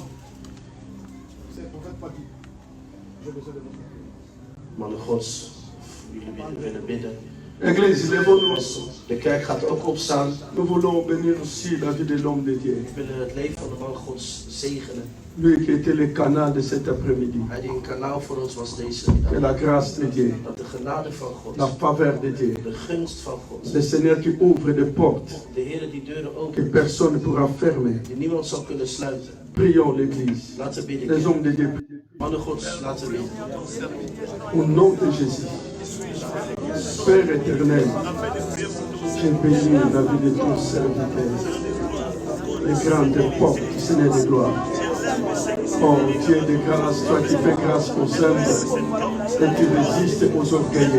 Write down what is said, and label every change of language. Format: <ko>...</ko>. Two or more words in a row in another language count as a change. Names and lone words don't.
<fr>C'est le prophète pas dit. J'ai besoin de votre prière.</fr> <nl>Mannen Gods, jullie willen bidden.</nl> <fr>Église, lèvons-nous.</fr> <nl>De kerk gaat ook opstaan.</nl> <fr>Nous voulons bénir aussi la vie de l'homme de Dieu.</fr> <nl>We willen het leven van de man Gods zegenen.</nl> <fr>Lui qui était le canal de cet après-midi.</fr> <nl>Hij die een kanaal voor ons was deze</nl> <fr>Que</fr> <nl>middag.</nl> <fr>la grâce de Dieu,</fr> <nl>Dat de genade van</nl> <fr>la</fr> <nl>God,</nl> <fr>faveur de Dieu,</fr> <nl>de gunst van God,</nl> <fr>le Seigneur qui ouvre des portes</fr> <nl>de Heer die deuren</nl> <fr>que</fr> <nl>opent,</nl> <fr>personne ne pourra fermer.</fr> <nl>die niemand zal kunnen sluiten.</nl> <fr>Prions l'Église.</fr> <nl>Laten we</nl> <fr>Les</fr> <nl>bidden.</nl> <fr>hommes de Dieu,</fr> <nl>Mannen Gods, laten we bidden.</nl> <fr>au nom de Jésus. Père éternel, j'ai béni la vie de ton serviteur. Les grandes portes, Seigneur de gloire. Oh Dieu de grâce, toi qui fais grâce aux humbles et tu résistes aux orgueilleux.</fr>